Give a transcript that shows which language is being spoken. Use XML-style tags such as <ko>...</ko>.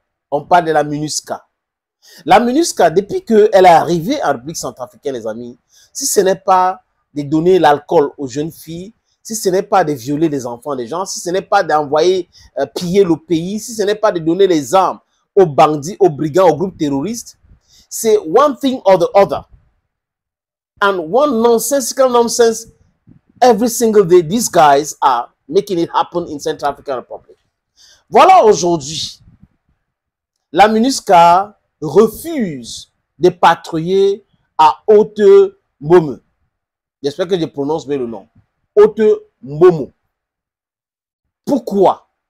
<fr>On parle de la MINUSCA. La MINUSCA, depuis qu'elle est arrivée en République centrafricaine, les amis, si ce n'est pas de donner l'alcool aux jeunes filles, si ce n'est pas de violer les enfants des gens, si ce n'est pas d'envoyer piller le pays, si ce n'est pas de donner les armes aux bandits, aux brigands, aux groupes terroristes, c'est</fr> <en>one thing or the other. And one nonsensical nonsense every single day, these guys are making it happen in Central African Republic.</en> <fr>Voilà aujourd'hui, la MINUSCA refuse de patrouiller à Haute-Mbomou. J'espère que je prononce bien le nom. Haute-Mbomou. Pourquoi?</fr>